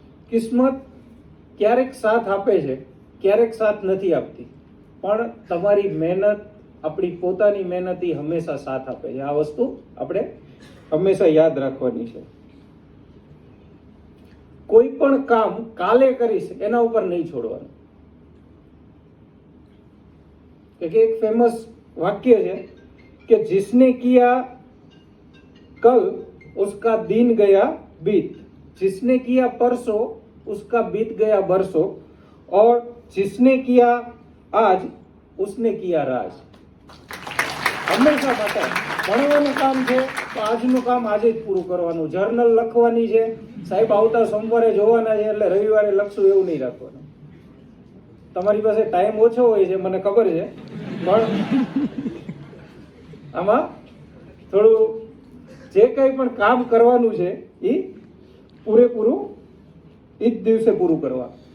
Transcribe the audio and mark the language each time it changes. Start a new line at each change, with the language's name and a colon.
Gujarati: કિસ્મત ક્યારેક સાથ આપે છે, ક્યારેક સાથ નથી આપતી, પણ તમારી મહેનત, આપણી પોતાની મહેનત એ હંમેશા સાથ આપે છે. આ વસ્તુ આપણે હંમેશા યાદ રાખવાની છે. કોઈ પણ કામ કાલે કરીશ એના ઉપર નહીં છોડવાનું. કે એક ફેમસ વાક્ય છે કે
Hindi: जिसने किया कल उसका दिन गया बीत, जिसने किया परसों उसका बीत गया बरसों, और जिसने किया आज उसने किया राज.
Gujarati: હંમેશા માટે ભણવાનું કામ છે તો આજનું કામ આજે જ પૂરું કરવાનું. જર્નલ લખવાની છે, સાહેબ આવતા સોમવારે જોવાના છે એટલે રવિવારે લખશું એવું નહીં રાખવાનું. તમારી પાસે ટાઈમ ઓછો હોય છે મને ખબર છે, પણ આમાં થોડું જે કંઈ પણ કામ કરવાનું છે એ પૂરેપૂરું એ જ દિવસે પૂરું કરવા.